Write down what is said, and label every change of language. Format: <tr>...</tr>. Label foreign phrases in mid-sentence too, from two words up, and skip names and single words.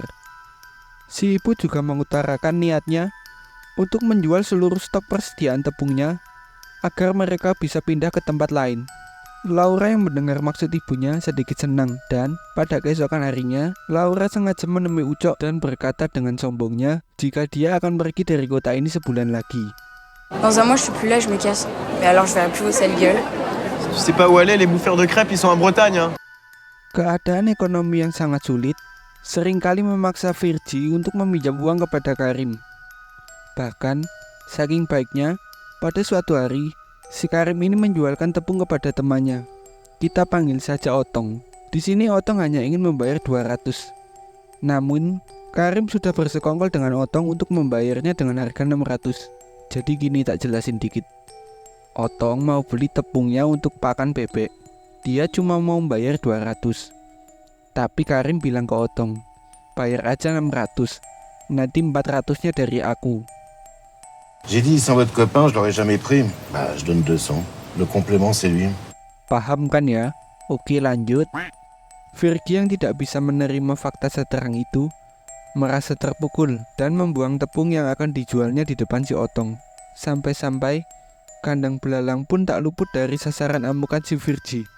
<id>Si ibu juga mengutarakan niatnya untuk menjual seluruh stok persediaan tepungnya agar mereka bisa pindah ke tempat lain. Laura yang mendengar maksud ibunya sedikit senang dan pada keesokan harinya, Laura sengaja menemui Ucok dan berkata dengan sombongnya jika dia akan pergi dari kota ini sebulan lagi.</id> <fr>Dans un mois, je suis plus là, je me casse. Mais alors, je verrai plus vos sales gueules. Tu sais pas où aller, les bouffeurs de crêpes, ils sont en Bretagne, hein.</fr> <id>Keadaan ekonomi yang sangat sulit seringkali memaksa Virgi untuk meminjam uang kepada Karim. Bahkan, saking baiknya, pada suatu hari, si Karim ini menjualkan tepung kepada temannya. Kita panggil saja Otong. Di sini Otong hanya ingin membayar 200. Namun, Karim sudah bersekongkol dengan Otong untuk membayarnya dengan harga 600. Jadi gini, tak jelasin dikit. Otong mau beli tepungnya untuk pakan bebek. Dia cuma mau bayar 200. Tapi Karim bilang ke Otong, bayar aja 600. Nanti 400-nya dari aku.</id> <fr>J'ai dit, sans votre copain, je l'aurais jamais pris. Bah, je donne 200. Le complément, c'est lui.</fr> <id>Paham kan ya? Oke lanjut. Virgi yang tidak bisa menerima fakta seterang itu merasa terpukul dan membuang tepung yang akan dijualnya di depan si Otong. Sampai-sampai kandang belalang pun tak luput dari sasaran amukan si Virgi.</id>